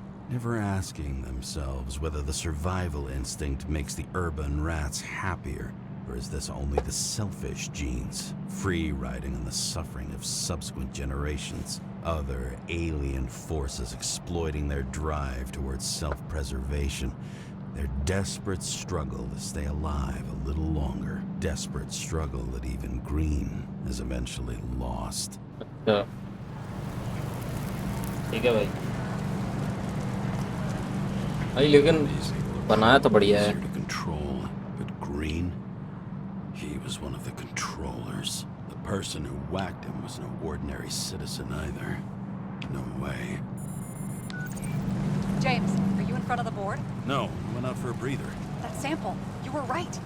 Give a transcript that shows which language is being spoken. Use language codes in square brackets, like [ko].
[en] Never asking themselves whether the survival instinct makes the urban rats happier, or is this only the selfish genes, free riding on the suffering of subsequent generations? Other alien forces exploiting their drive towards self-preservation. Their desperate struggle to stay alive a little longer. Desperate struggle that even Green has eventually lost. [hi] अच्छा ठीक है भाई भाई लेकिन बनाया तो बढ़िया है. [en] Easier to control, but Green, he was one of the controllers. The person who whacked him was no ordinary citizen either. No way. James, are you in front of the board? No, I went out for a breather. That sample. You were right.